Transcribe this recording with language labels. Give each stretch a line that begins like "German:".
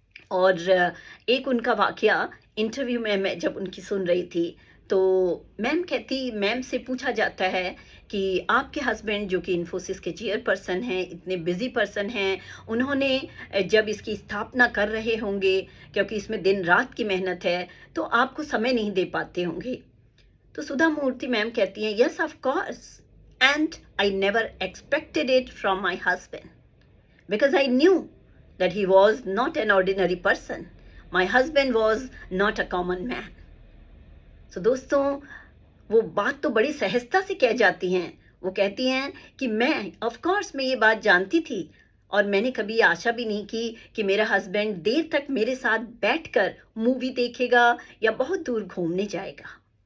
Hindi: और एक उनका वाकया इंटरव्यू में मैं जब उनकी सुन रही थी, तो मैम से पूछा जाता है कि आपके हस्बैंड, जो कि इन्फोसिस के चेयरपर्सन हैं, इतने बिजी पर्सन हैं, उन्होंने जब इसकी स्थापना कर रहे होंगे, क्योंकि इसमें दिन रात की मेहनत है, तो आपको समय नहीं दे पाते होंगे। तो सुधा मूर्ति मैम कहती हैं,
English: Yes of course, and I never expected it from my husband because I knew that he was not an ordinary person. My husband was not a common man.
Hindi: So दोस्तों, वो बात तो बड़ी सहजता से कह जाती हैं। वो कहती हैं कि मैं ऑफ कोर्स मैं ये बात जानती थी, और मैंने कभी आशा भी नहीं की कि मेरा हस्बैंड देर तक मेरे साथ बैठकर मूवी देखेगा या बहुत दूर घूमने जाएगा।